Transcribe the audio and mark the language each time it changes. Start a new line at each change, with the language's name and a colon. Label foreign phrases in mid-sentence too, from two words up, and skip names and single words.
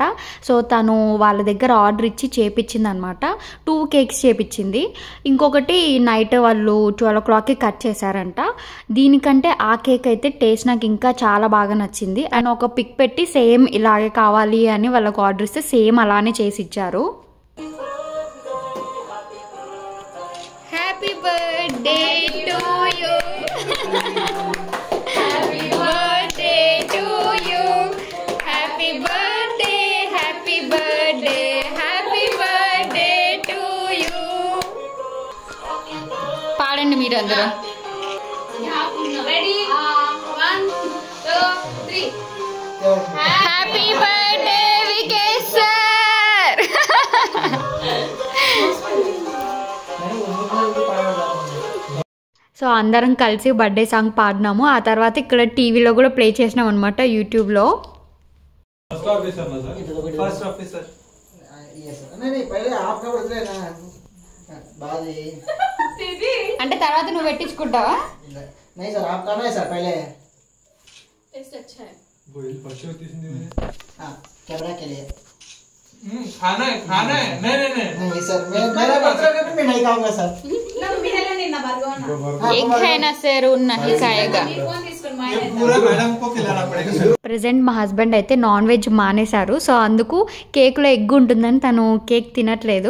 Telugu: సో తను వాళ్ళ దగ్గర ఆర్డర్ ఇచ్చి చేపించింది అనమాట. 2 కేక్స్ చేపించింది. ఇంకొకటి నైట్ వాళ్ళు 12 o'clockకి కట్ చేశారంట. దీనికంటే ఆ కేక్ అయితే టేస్ట్ నాకు ఇంకా చాలా బాగా నచ్చింది. అండ్ ఒక పిక్ పెట్టి సేమ్ ఇలాగే కావాలి అని వాళ్ళకి ఆర్డర్ ఇస్తే సేమ్ అలానే చేసి ఇచ్చారు.
English: Happy birthday to you. Happy birthday to you. Happy birthday, happy birthday, happy birthday to you.
Telugu: పాడండి మీరు అందరూ.
English: Ready? 1, 2, 3. Happy birthday Vikesh sir.
Telugu: సో అందరం కలిసి
English: birthday song
Telugu: పాడినాము. ఆ తర్వాత ఇక్కడ టీవీలో కూడా ప్లే చేసినాం అనమాట, యూట్యూబ్లో. అంటే తర్వాత నువ్వు పెట్టించుకుంటావా?
Hindi: खाना है नहीं सर मेरा बर्थडे पे मैं नहीं खाऊंगा सर. एक है ना सर नहीं खाएगा. पूरा मैडम को खिलाना पड़ेगा सर.
Telugu: ప్రెజెంట్ మా హస్బెండ్ అయితే
English: non veg
Telugu: మానేశారు. సో అందుకు కేక్లో ఎగ్ ఉంటుందని తను కేక్ తినట్లేదు.